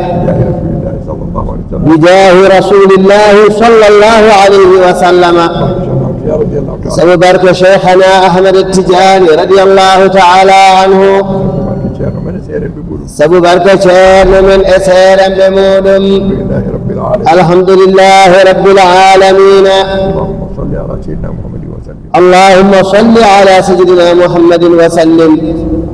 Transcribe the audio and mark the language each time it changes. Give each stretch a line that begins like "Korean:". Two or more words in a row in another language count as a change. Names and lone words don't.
Arabic: بجاه رسول الله صلى الله عليه وسلم
Fula: sabu barke
Arabic: شيخنا أحمد التجاني رضي الله تعالى عنه
Fula: sabu barke ceerno men e seeremɓe muɗum
Arabic: الحمد لله رب العالمين اللهم صل على سيدنا محمد وسلم